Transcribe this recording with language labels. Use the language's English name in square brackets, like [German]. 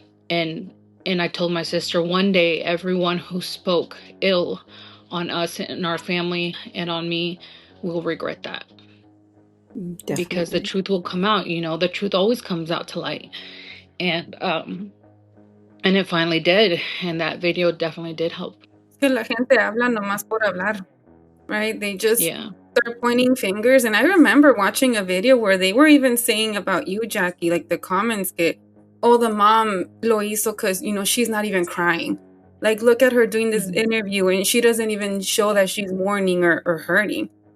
[English] And I told my sister, one day, everyone who spoke ill on us and our family and on me will regret that. Definitely. Because the truth will come out. The truth always comes out to light. And it finally did. And that video definitely did help. [Spanish] Que la gente habla nomás por hablar, right? [English] They just start pointing fingers. And I remember watching a video where they were even saying about you, Jackie, like the comments, que, oh, the mom [Spanish] lo hizo [English] because, she's not even crying. Like, look at her doing this interview and she doesn't even show that she's mourning or hurting.